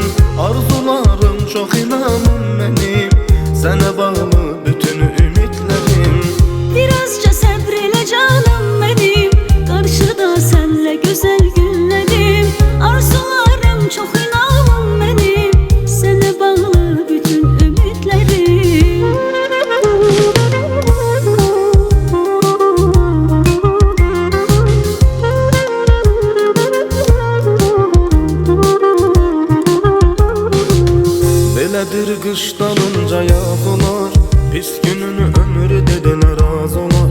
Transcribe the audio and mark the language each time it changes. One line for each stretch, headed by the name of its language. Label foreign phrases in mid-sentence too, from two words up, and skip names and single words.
Turkish: Arzularım çok inanım benim, sana bağlı bütün ümitlerim. Birazca sabreyle canım benim, karşıda senle güzel günlerim. Arzularım çok inanım benim, sana bağlı bütün ümitlerim.
Azerbaijani: Belədir qış dalınca yaz olar, pis gününü ömrü dedinə raz olar.